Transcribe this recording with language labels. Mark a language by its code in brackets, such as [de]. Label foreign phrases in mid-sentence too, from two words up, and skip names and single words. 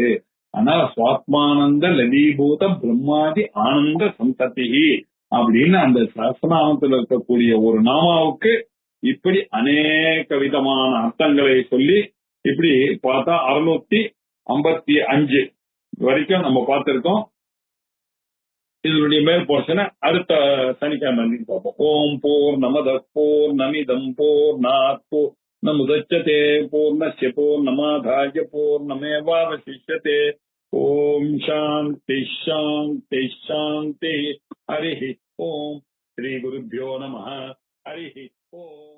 [ta] ஆனா [sa] சுவாத்மானந்த லலீபூத பிரம்மாதி ஆனந்த சந்ததி [ta] அப்படின்னு அந்த சஹஸ்ரநாமத்தில் இருக்கக்கூடிய ஒரு நாமாவுக்கு இப்படி அநேக விதமான அர்த்தங்களை சொல்லி இப்படி பார்த்தா 655 வரைக்கும் நம்ம பார்த்திருக்கோம். இதனுடைய மேல் போர்ஷனை அடுத்த சனிக்கிழமை பார்ப்போம். [sa] ஓம் பூர்ணமத பூர்ணமிதம் பூர்ணாத் பூர்ணமுதச்யதே பூர்ணஸ்ய பூர்ணமாதாய பூர்ணமேவாவசிஷ்யதே. ஓம் சாந்தி சாந்தி சாந்தி. ஹரி ஓம். ஸ்ரீ குருभ्यो நமः. ஹரி ஓம்.